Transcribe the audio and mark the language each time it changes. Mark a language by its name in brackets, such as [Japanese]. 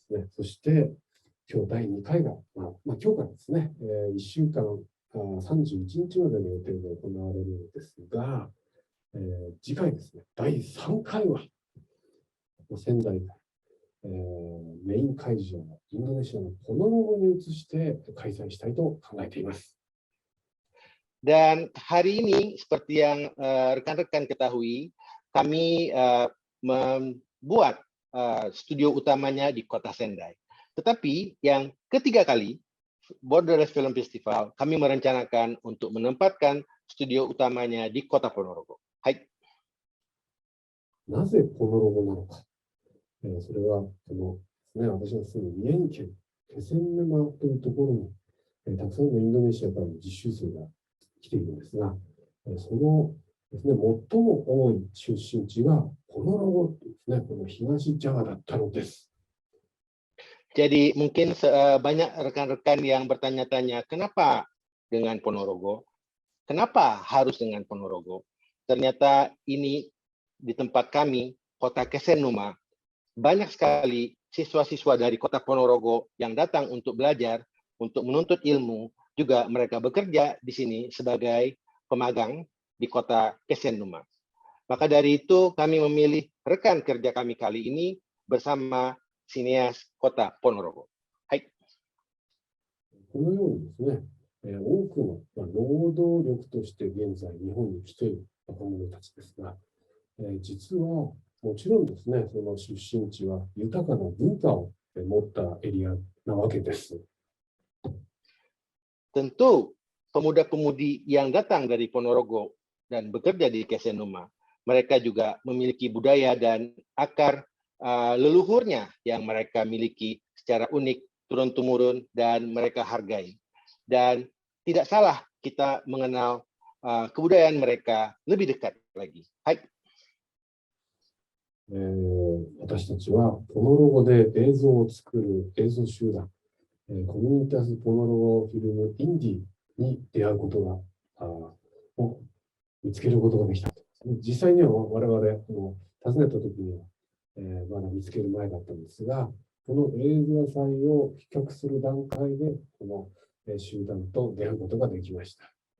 [Japanese] そして今日第2回が、今日からですね、1週間31日までの予定で行われるんですが、次回ですね、第3回は仙台から、メイン会場のインドネシアのポノロゴに移して開催したいと考えています。 [Indonesian] Dan hari ini seperti yang rekan-rekan ketahui, kami membuat studio utamanya di kota Sendai. Tetapi yang ketiga kali, Borderless Film Festival, kami merencanakan untuk menempatkan studio utamanya di kota Ponorogo. Hai. [Japanese] なぜポノロゴなのか。それは私が住む宮城県気仙沼というところに、たくさんのインドネシアからの実習生が来ているんですが、そのですね、最も多い出身地がポノロゴというですね、この東ジャワだったのです。 [Indonesian] Jadi mungkin banyak rekan-rekan yang bertanya-tanya, kenapa dengan Ponorogo? Kenapa harus dengan Ponorogo? Ternyata ini di tempat kami, kota Kesenuma, banyak sekali siswa-siswa dari kota Ponorogo yang datang untuk belajar, untuk menuntut ilmu, juga mereka bekerja di sini sebagai pemagang di kota Kesenuma. Maka dari itu kami memilih rekan kerja kami kali ini bersama Sineas Kota Ponorogo. [Japanese] Hai. このようにですね、多くの労働力として現在日本に来ている若者たちですが、実はもちろんですね、その出身地は豊かな文化を持ったエリアなわけです。 [Indonesian] Tentu pemuda-pemudi yang datang dari Ponorogo dan bekerja di Kesenuma, mereka juga memiliki budaya dan akar leluhurnya yang mereka miliki secara unik, turun-temurun, dan mereka hargai. Dan tidak salah kita mengenal kebudayaan mereka lebih dekat lagi. [Japanese] Hai. 私たちはポノロゴで映像を作る映像集団、コミュニタスポノロゴフィルムインディに出会うことがを見つけることができた。実際には我々訪ねた時にはまだ見つける前だったんですが、この映画祭を企画する段階でこの集団と出会うことができました。